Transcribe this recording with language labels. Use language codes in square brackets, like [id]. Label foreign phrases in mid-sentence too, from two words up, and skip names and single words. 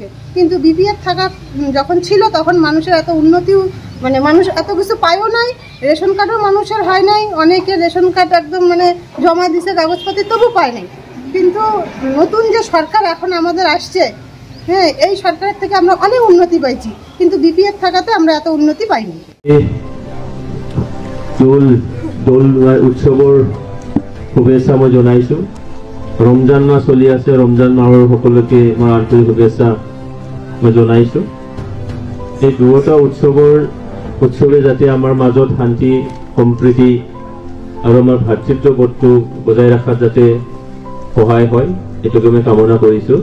[bn] কিন্তু বিপিএফ থাকা যখন ছিল তখন মানুষের এত উন্নতিও মানে মানুষ এত কিছু পায়ও নাই, রেশন কার্ডও মানুষের হয় নাই, অনেকে [en] ration card [bn] একদম মানে জমা দিছে কাগজপাতি তবু পায় নাই। কিন্তু নতুন যে সরকার এখন আমাদের আসছে, হ্যাঁ, এই সরকারের থেকে আমরা অনেক উন্নতি পাইছি, কিন্তু বিপিএফ থাকাতে আমরা এত উন্নতি পাইনি। [as] দোল উৎসৱৰ শুভেচ্ছা মই জনাইছোঁ। ৰমজান মাহ চলি আছে, ৰমজান মাহৰ সকলোকে মই আন্তৰিক শুভেচ্ছা মই জনাইছোঁ। এই দুয়োটা উৎসৱে যাতে আমাৰ মাজত শান্তি সম্প্ৰীতি আৰু আমাৰ ভাতৃত্ববোধটো বজাই ৰখাত যাতে সহায় হয়, এইটোকে মই কামনা কৰিছোঁ।